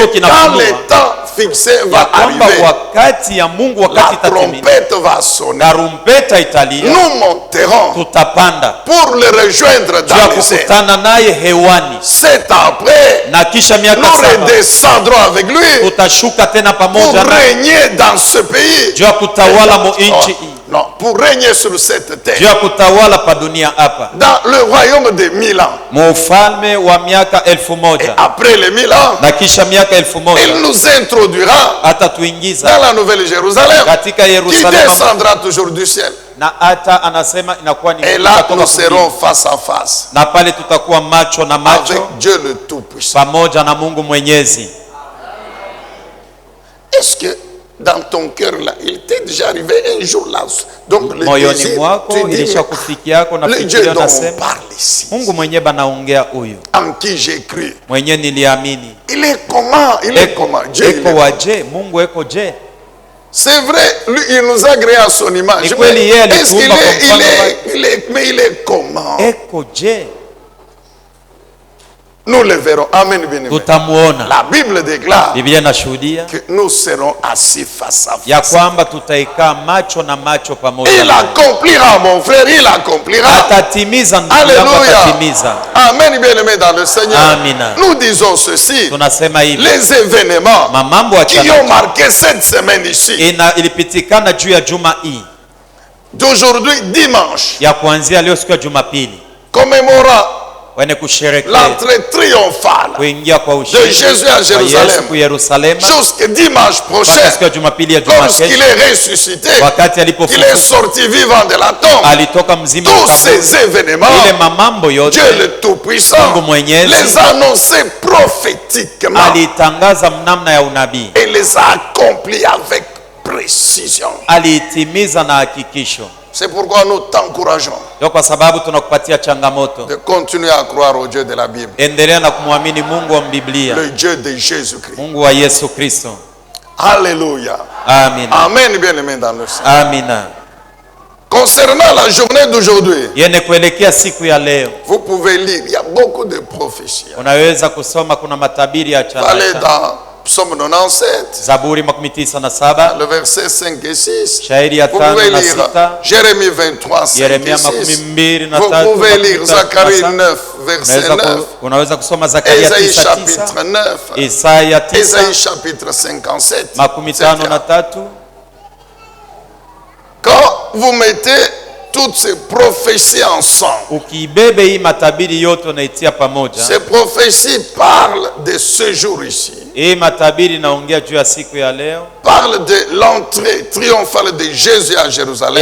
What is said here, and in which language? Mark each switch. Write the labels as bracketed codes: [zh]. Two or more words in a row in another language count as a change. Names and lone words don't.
[fr] que quand [sw] kinafunua [fr] le temps fixé [sw] ya [fr] va [sw] kwamba [fr] arriver, [sw] wakati ya Mungu wakati [fr] la [sw] itatimia, [fr] trompette va sonner. [sw] tarumbeta italia, [fr] Nous monterons [sw] tutapanda [fr] pour le rejoindre [sw] juu ya [fr] dans les airs. [sw] kukutana naye hewani, [fr] 7 ans après, [sw] na kisha miaka [fr] nous 7 redescendrons avec lui [sw] tutashuka tena [fr] pour [sw] pamoja na [fr] régner dans ce pays. [sw] juu ya kutawala mo inchi hii, [fr] Non, pour régner sur cette [sw] juu [fr] terre. [sw] ya kutawala pa dunia hapa, [fr] Dans le royaume de 1000 ans. [sw] mufalme wa miaka 1000. [fr] Après les 1000 ans, [sw] Na kisha miaka 1000 [fr] il nous introduira [sw] atatuingiza [fr] dans la nouvelle Jérusalem [sw] katika [fr] qui [sw] Yerusalemu, [fr] descendra toujours du ciel. [sw] na hata anasema inakuwa ni [fr] Et là, [sw] kutoka [fr] nous [sw] mbinguni. [fr] serons face à face [sw] Na pale tutakuwa macho na [fr] avec [sw] macho [fr] Dieu le Tout-Puissant. [sw] pamoja na Mungu Mwenyezi. [fr] Est-ce que dans ton cœur là, il t'est déjà arrivé un jour là? Donc le [sw] Moyoni [fr] désir, [sw] mwako [fr] tu dis, [sw] ilisha kufikiako na [fr] le Dieu [sw] fikirio [fr] dont on [sw] nasema [fr] parle ici, [sw] Mungu mwenyewe banaongea huyu [fr] en qui j'ai cru, [sw] mwenyewe niliamini. [fr] il est comment? Il est comment? Dieu, il [sw] Eko [fr] est- [sw] waje? Mungu eko je? [fr] C'est vrai, lui, il nous a créé à son image. [sw] Ni [fr] Mais [sw] kweli yeye [fr] est-ce qu'il [sw] alituumba kwa [fr] est, [sw] mfano [fr] mais il est comment? [sw] Eko je? [fr] Nous le verrons. Amen, bien aimé. [sw] Tutamuona. [fr] La Bible déclare [sw] Biblia inashuhudia [fr] que nous serons assis face à [sw] ya [fr] face. [sw] kwamba tutaikaa macho na macho pamoja [fr] Il [sw] naye. [fr] accomplira, mon frère, il accomplira. [sw] Atatimiza, ndugu yangu, [fr] Alléluia. [sw] atatimiza. [fr] Amen, bien aimé dans le Seigneur. [sw] Amina. [fr] Nous disons ceci. [sw] Tunasema hivi, [fr] Les événements [sw] mambo [fr] qui [sw] achana [fr] ont marqué cette semaine ici, [sw] ilipitikana juu ya juma hii [fr] d'aujourd'hui dimanche, [sw] ya kuanzia leo siku ya Jumapili, [fr] commémorant [sw] wene kusherekea [fr] l'entrée triomphale [sw] kuingia kwa [fr] de [sw] ushindi [fr] Jésus à [sw] wa Yesu [fr] Jérusalem [sw] ku Yerusalema [fr] jusqu'à dimanche prochain, [sw] mpaka siku ya Jumapili ya juma [fr] lorsqu'il [sw] kesho, [fr] est ressuscité, [sw] wakati [fr] qu'il est [sw] alipofufuka [fr] sorti vivant de la tombe. [sw] alitoka mzima [fr] Tous [sw] wa kaburi. [fr] ces événements, [sw] Ile mamambo yote [fr] Dieu le Tout-Puissant [sw] Mungu Mwenyezi [fr] les annonçait prophétiquement [sw] aliitangaza mnamna ya unabii, [fr] et les a accomplis avec précision. [sw] aliitimiza na hakikisho. [fr] C'est pourquoi nous t'encourageons [sw] Ndio kwa sababu tunakupatia changamoto, [fr] de continuer à croire au Dieu de la Bible, [sw] endelea na kumwamini Mungu wa Biblia, [fr] le Dieu de Jésus-Christ. [sw] Mungu wa Yesu Kristo. [fr] Alléluia. [sw] Amina, [fr] Amen, bien-aimé dans le Seigneur. [sw] amina. [fr] Concernant la journée d'aujourd'hui, [sw] Yene kuelekea siku ya leo, [fr] vous pouvez lire, il y a beaucoup de prophéties. [sw] unaweza kusoma, kuna matabiri ya [fr] Allez [sw] chana, [fr] dans Psaume 97, [sw] Zaburi 97, [fr] le verset 5 et 6. [sw] shairi ya [fr] Vous pouvez [sw] 5 na [fr] lire [sw] 6, [fr] Jérémie 23, 5 et [sw] Yeremia [fr] 6. [sw] 23 [fr] Vous pouvez lire Zacharie 9. 9, verset 9. [sw] Unaweza kusoma Zakaria [fr] Ésaïe [sw] 9:9, [fr] chapitre 9. [sw] Isaya 9 [fr] Ésaïe chapitre 57. [sw] makumi-tano na [fr] etc. [sw] tatu. [fr] Quand vous mettez toutes ces prophéties ensemble, [sw] Ukiibebe hii matabiri yote unaitia pamoja, [fr] ces prophéties parlent de ce jour ici, [sw] hii matabiri inaongea juu ya siku ya leo, [fr] parlent de l'entrée triomphale de Jésus à Jérusalem.